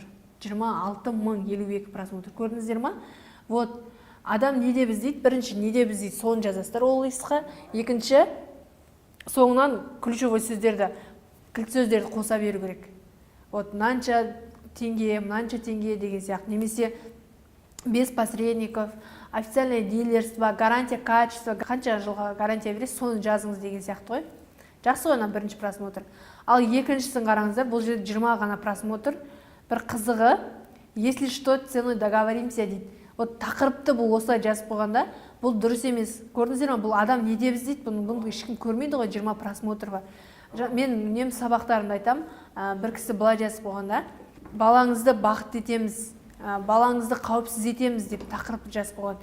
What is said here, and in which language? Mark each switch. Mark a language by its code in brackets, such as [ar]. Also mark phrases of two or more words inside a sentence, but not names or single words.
[kk] 26 052 просмотр. Көрдіңіздер ма? Вот адам не деп іздейді? Бірінші не деп іздейді, соны жазасыздар OLX-қа. Екінші, соңынан ключевой сөздерді, кілт сөздерді қоса беру керек. Вот мынанша теңге, мынанша теңге деген сияқты. [ru] Немесе без посредников, официальное дилерство, гарантия качества, [kk] қанша жылға гарантия бересіз, соны жазыңыз деген сияқты ғой. Жақсы ғой, бірінші просмотр. Ал екіншісін қараңыздар, бұл жерде 20 ғана просмотр. Бір қызығы, [ru] если что, ценой договоримся дейді. [kk] Вот тақырыпты бұл осылай жазып қойғанда, бұл дұрыс емес. Көрдіңіздер ме, бұл адам не деп іздейді, бұны ешкім көрмейді ғой, 20 просмотр бар. Мен үнемі сабақтарымда айтам, бір кісі былай жазып қойғанда, балаңызды бақытты етеміз, балаңызды қауіпсіз етеміз деп тақырыпты жазып қойған.